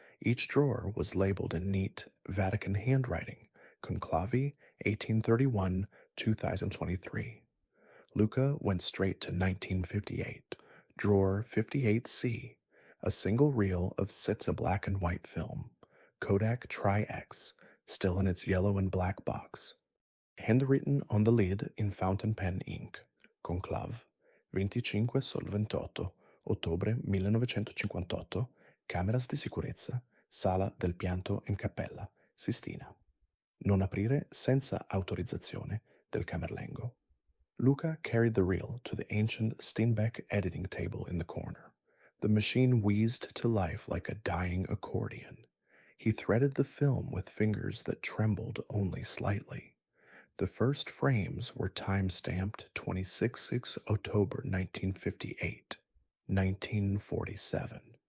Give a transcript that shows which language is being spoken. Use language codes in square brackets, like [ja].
[en] Each drawer was labeled in neat Vatican handwriting, Conclavi 1831 2023. Luca went straight to 1958, drawer 58C, a single reel of Sitza black and white film, Kodak Tri-X, still in its yellow and black box. Handwritten on the lid in fountain pen ink, [it] Conclave, 25 sul 28 ottobre 1958, Cameras di sicurezza, Sala del pianto in Cappella, Sistina. Non aprire senza autorizzazione del Camerlengo. [en] Luca carried the reel to the ancient Steinbeck editing table in the corner. The machine wheezed to life like a dying accordion. He threaded the film with fingers that trembled only slightly. The first frames were time-stamped 26 October 1958, 1947.